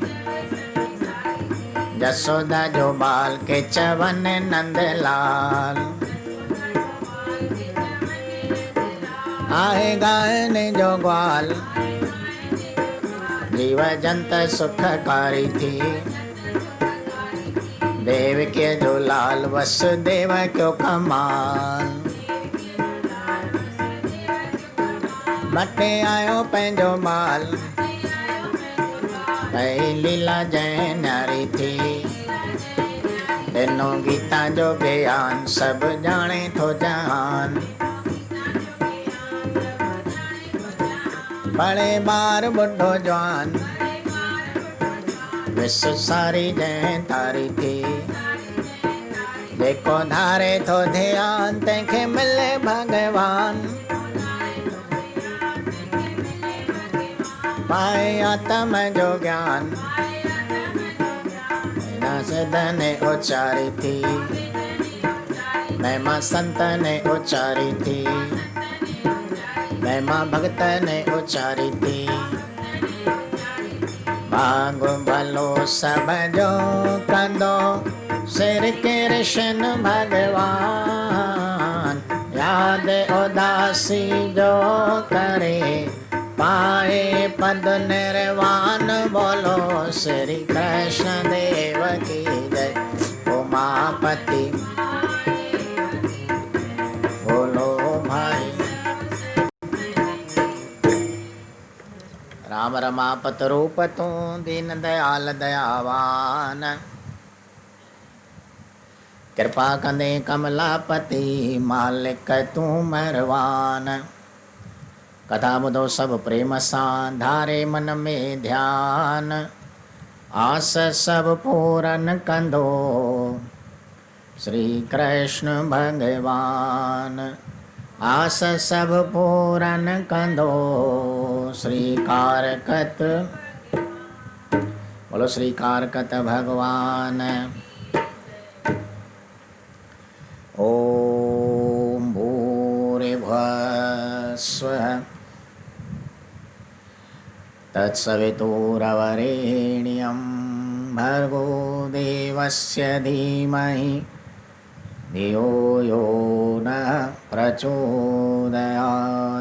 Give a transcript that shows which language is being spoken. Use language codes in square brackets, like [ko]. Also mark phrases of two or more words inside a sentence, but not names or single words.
[sd] जसोदा जो बाल के चवन नंदलाल, आए गायन जो ग्वाल। जीव जंत सुखकारी थी, देव के जो लाल वसुदेव क्यों कमाल। बटे आयो पंहिंजो माल, भई लीला जय नारी थी। ॾिनो गीता जो बयान, सब जाने थो जहान। बड़े बार बुढ़ो जवान, विश्व सारी जय तारी थी। जेको धारे थो ध्यान, तंहिंखे मिले भगवान। पाए आत्म जो ज्ञान, सिद्ध ने उचारी थी। महिमा संत ने उचारी थी, महिमा भगत ने उचारी थी। भाग भलो सब जो कंदो, सिर कृष्ण भगवान। याद उदासी जो करे, पाए पद निर्वाण। [hi] बोलो श्री कृष्ण देव की जय। उमापति बोलो भाई। [sd] राम रमापत रूप तू, दीन दयाल दयावान। कृपा कंदे कमलापति, मालिक तू मेहरबान। कथा ॿुधो सभु प्रेम सां, धारे मन में ध्यान। आस सभु पूरन कंदो, श्री कृष्ण भगवान आस सब पूरन कंदो श्री कारकत। बोलो श्री कारकत भगवान। [sa] ओम भूरिभुवः स्वः तत्सवितुर्वरेण्यं भर्गो देवस्य धीमहि धियो यो नः प्रचोदयात्।